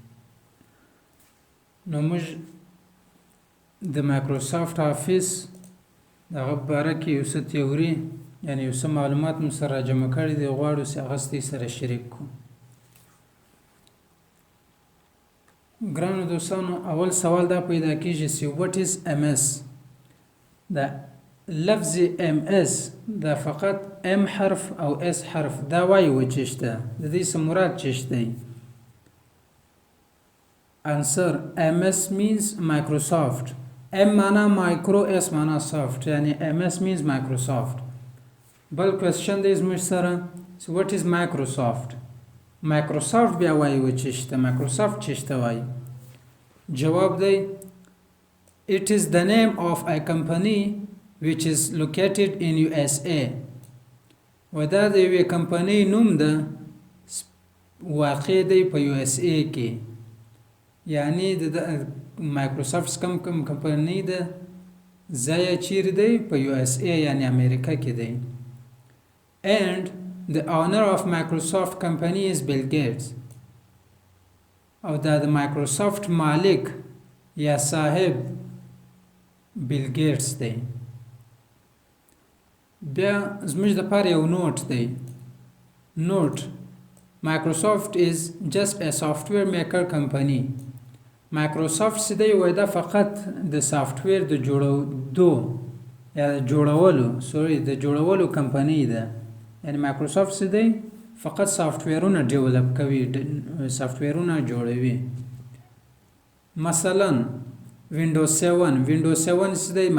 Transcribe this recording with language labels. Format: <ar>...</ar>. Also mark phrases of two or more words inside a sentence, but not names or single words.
<ps>نو موږ د مایکروسافټ آفیس د هغه په باره کې یو څه تیوري، یعنی یو څه معلومات مو سره راجمع کړي دي، غواړو چې هغه ستاسو سره شریک کړو. ګرانو دوستانو، اول سوال دا پیدا کېږي چې</ps> <en>what is MS؟</en> <ps>دا لفظ MS دا فقط M حرف او S حرف دا وایي و چې شته، د دې څه مراد چې شته؟</ps> <en>Answer: MS means Microsoft.</en> <ps>M معنا مایکرو، S معنا soft، یعنی</ps> <en>MS means Microsoft.</en> <ps>بل کوېسچن دی زموږ سره چې</ps> <en>what is Microsoft؟</en> <ps>مایکروسافټ بیا وایي و چې شته، مایکروسافټ چې شته وایي. جواب دی</ps> <en>it is the name of a company which is located in USA.</en> <ps>و دا د یوې کمپنۍ نوم ده واقع دی په USA کې. یعنی د مایکروسافټ کم کمپنۍ ده، ځای یې چیرې دی؟ په USA یعنی امریکا کې دی.</ps> <en>And the owner of Microsoft company is Bill Gates.</en> <ps>او دا د مایکروسافټ مالک یا صاحب بیل ګیټس دی. بیا زموږ دپاره یو نوٹ دی. نوٹ:</ps> <en>Microsoft is just a software maker company.</en> <ps>مایکروسافټ چې دی وایي دا فقط د سافټویر د جوړولو کمپنۍ ده. یعنی مایکروسافټ څه دی؟ فقط سافټویرونه ډیولپ کوي، سافټویرونه جوړوي. مثلا وینډوز 7 څه دی؟</ps>